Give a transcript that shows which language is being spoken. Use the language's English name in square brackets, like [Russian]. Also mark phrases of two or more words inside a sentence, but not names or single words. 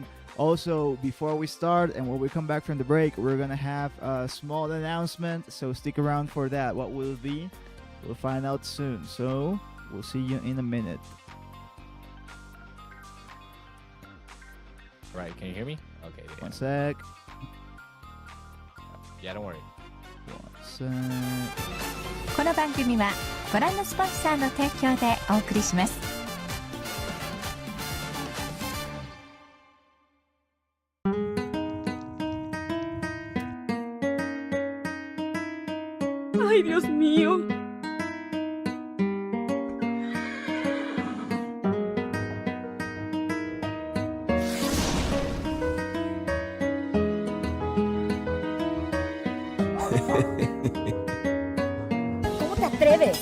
[English] Also, before we start and when we come back from the break, we're gonna have a small announcement, so stick around for that. What will it be? We'll find out soon. So we'll see you in a minute. right, can you hear me? Okay. Yeah. One sec. Yeah, don't worry. One sec. [Japanese] この番組はご覧のスポンサーの提供でお送りします。 [Spanish] ¡Ay, Dios mío! ¿Cómo te atreves?